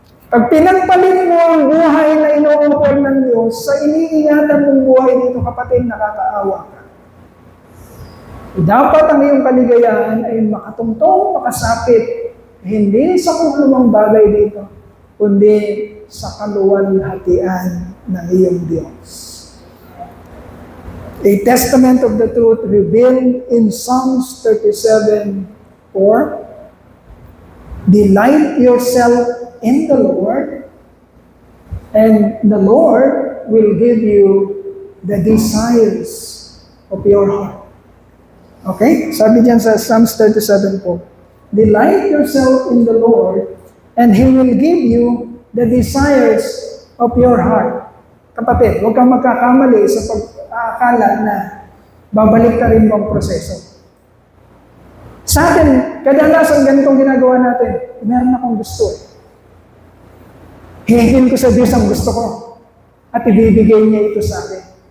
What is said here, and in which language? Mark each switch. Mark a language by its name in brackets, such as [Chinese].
[Filipino] Pag pinagpalit mo ang buhay na inuukol ng Diyos sa iniingatan mong buhay dito, kapatid, nakakaawa ka. Dapat ang iyong kaligayahan ay makatungtong, makasapit, hindi sa kung anumang bagay dito, kundi sa kaluwalhatian ng iyong Diyos. [English] A testament of the truth revealed in Psalms 37:4. Delight yourself in the Lord, and the Lord will give you the desires of your heart. Okay? [Filipino] Sabi diyan sa [English] Psalms 37:4. Delight yourself in the Lord, and He will give you the desires of your heart. [Filipino] Kapatid, huwag kang magkakamali sa pag-aakala na babalik ka rin mo ang proseso. Sa atin, kadalasan ganitong ginagawa natin, meron akong gusto. Hihingin ko sa Diyos ang gusto ko at ibibigay niya ito sa akin.